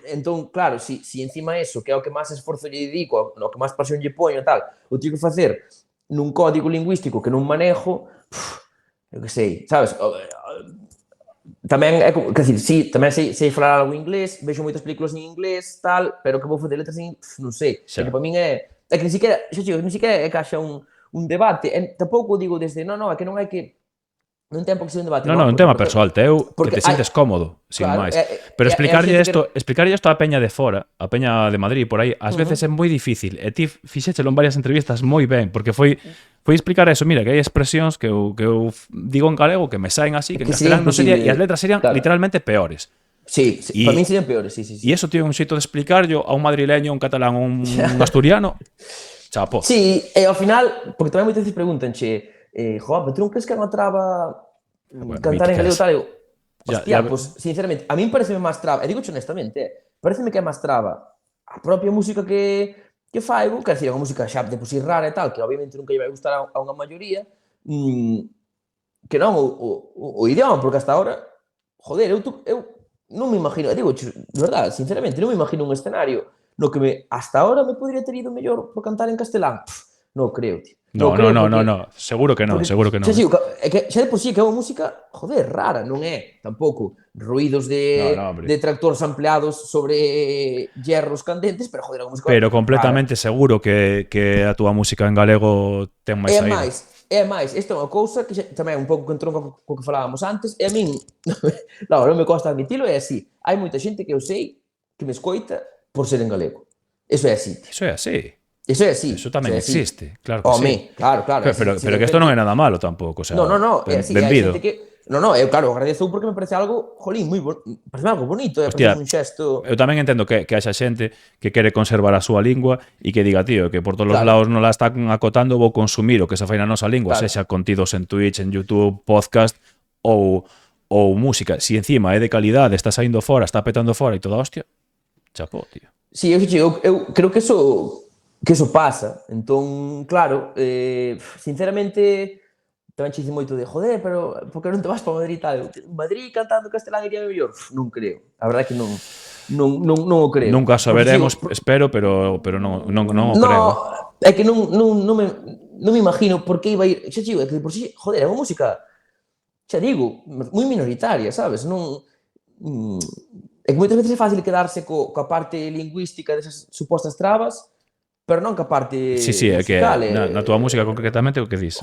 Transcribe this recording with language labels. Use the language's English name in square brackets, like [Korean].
[Galician] Entón, claro, si encima eso, que é o que máis esforzo lle dedico, o que máis pasión lle poño e tal, o tío que facer nun código lingüístico que non manejo, eu que sei, sabes? Tamén é como, quer dizer, sí, tamén sei falar algo inglés, vexo moitas películas en inglés, tal, pero que vou facer letras en... non sei, é que para min é que ni siquiera, xa digo, ni siquiera é que haxa un debate, tampouco digo desde, non, é que non hai que... Non ten por que ser un debate. Non, un tema persoal, teu que te sientes cómodo, sin máis. Pero explicarlle isto á peña de fora, a peña de Madrid, por aí, ás veces é moi difícil. E ti fixéchelo en varias entrevistas moi ben, porque foi explicar eso, mira, que hai expresións que eu digo en galego que me saen así, que en castelán non sería, e as letras serían literalmente peores. [Spanish] Sí, para mí serían peores, sí. [Galician] E iso tiene un xeito de explicarlo a un madrileño, un catalán, un asturiano, chapo. Sí, e ao final, porque tamén moitas veces pregúntanche, pero tú non crees que é unha traba cantar en galego tal? Hostia, pues sinceramente, a mí pareceme máis traba, e digocho honestamente, pareceme que é máis traba a propia música que faigo, quer dizer, unha música xa de por si rara e tal, que obviamente nunca lle vai gustar a unha maioría, que non o idioma, porque hasta ahora, joder, eu non me imagino, digo, de verdade, sinceramente, non me imagino un escenario no que hasta ahora me podría ter ido mellor por cantar en castelán. Non creo, tío. No, seguro que non, seguro que non. Xa de por sí que é unha música, joder, rara, non é tampouco ruidos de tractores ampliados sobre hierros candentes, pero joder, é unha música... Pero completamente rara. Seguro que a túa música en galego ten máis saída. É máis, esta é unha cousa que tamén un pouco que entronca co que falábamos antes, e a min, non me costa admitilo, é así. Hai moita xente que eu sei que me escoita por ser en galego. Eso é así. Eso é así. Eso é así. Eso tamén existe, claro que sí. Claro. Pero que isto non é nada malo tampouco, o sea, no, é así, benvido. Eu claro, agradezo porque me parece algo, jolín, parece algo bonito, parece un xesto... Eu tamén entendo que haxa xente que quere conservar a súa lingua e que diga, tío, que por todos os lados non la están acotando, vou consumir o que se fai na nosa lingua, sexa contidos en Twitch, en YouTube, podcast ou música. Si encima é de calidade, está saindo fora, está petando fora e toda hostia, chapó, tío. Sí, eu creo que eso pasa. Entón, claro, sinceramente, tamén che dice moito de, joder, pero por que non te vas para Madrid e tal? Madrid cantando castelán iría mellor? Non creo. A verdade é que non o creo. Nunca saberemos, espero, pero non o creo. É que non me imagino por que iba a ir... Xa digo, é que por si, joder, é unha música, xa digo, moi minoritaria, sabes? Non é que moitas veces é fácil quedarse coa parte lingüística desas supostas trabas, pero non ca parte Sí, é que musical. na túa música concretamente o que dis?